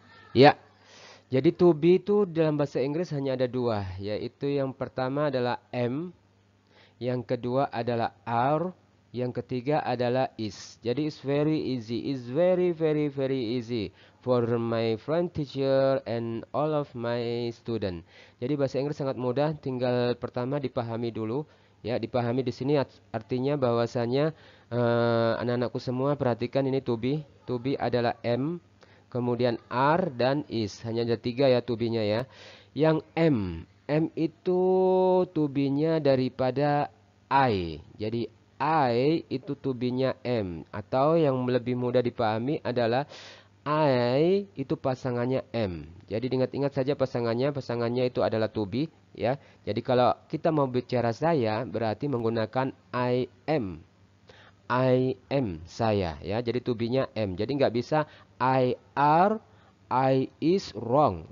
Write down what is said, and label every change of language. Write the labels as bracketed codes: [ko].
[id] Ya, jadi to be itu dalam bahasa Inggris hanya ada dua, yaitu yang pertama adalah am, yang kedua adalah are, yang ketiga adalah is. [en] Jadi it's very easy. It's very very very easy for my friend teacher and all of my student. [id] Jadi bahasa Inggris sangat mudah, tinggal pertama dipahami dulu. Ya, dipahami di sini artinya bahwasanya anak-anakku semua perhatikan ini to be. To be adalah am, kemudian are dan is. Hanya ada tiga ya to be-nya ya. Yang M itu to be-nya daripada I. Jadi I itu to be-nya M. Atau yang lebih mudah dipahami adalah I itu pasangannya M. Jadi ingat-ingat saja pasangannya itu adalah to be ya. Jadi kalau kita mau bicara saya berarti menggunakan I am. I am saya ya. Jadi to be-nya M. Jadi nggak bisa [en] I are, I is wrong.